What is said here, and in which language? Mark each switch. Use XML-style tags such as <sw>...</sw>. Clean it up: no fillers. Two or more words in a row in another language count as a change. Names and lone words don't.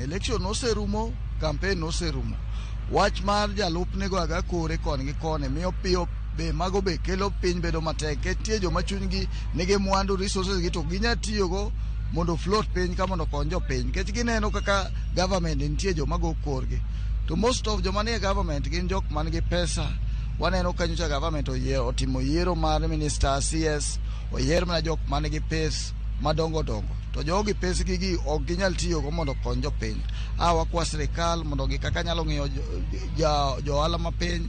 <luo>Election noserumo, campaign noserumo. Wach mar jalupnego aga kore koni gi koni miyo piyo be mago be kelo piny bedo matek. Ketie joma chunygi nigi mwandu resources gi to ginya tiyogo mondo float piny ka mondo konyo jopiny. Kech gineno kaka government nitie joma go korgi. To</luo> <en>most of</en> <luo>joma nie government gin jok man gi pesa. Waneno kanyocha government otimo yiero mar</luo> <en>minister CS,</en> <luo>oyier mana jok man gi pes madongo dongo. To jogi pes gi ok ginyal tiyogo mondo konyo jopiny. Wakwa sirkal mondo gi kaka nyalo ng'iyo jo ohala mapiny.</luo>